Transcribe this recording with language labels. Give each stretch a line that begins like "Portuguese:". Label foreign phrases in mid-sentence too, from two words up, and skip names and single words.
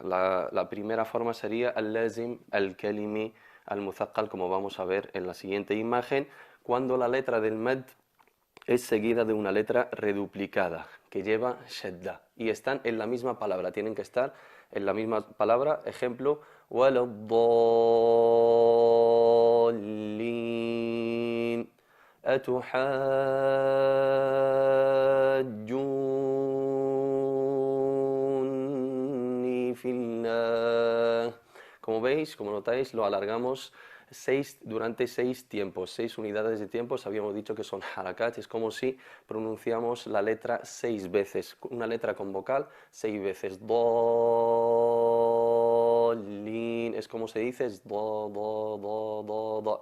Spanish: La primera forma sería
Arabic: اللازم الكلمي المثقل,
Spanish: como vamos a ver en la siguiente imagen, cuando la letra del mad es seguida de una letra reduplicada que lleva shadda y están en la misma palabra, tienen que estar en la misma palabra. Ejemplo,
Arabic: ولا الضالين أتحاجوني في الله.
Spanish: Como veis, como notáis, lo alargamos durante 6 tiempos, 6 unidades de tiempo. Habíamos dicho que son harakat, es como si pronunciamos la letra 6 veces, una letra con vocal 6 veces. Dolin, es como se dice, es do, do, do, do, do.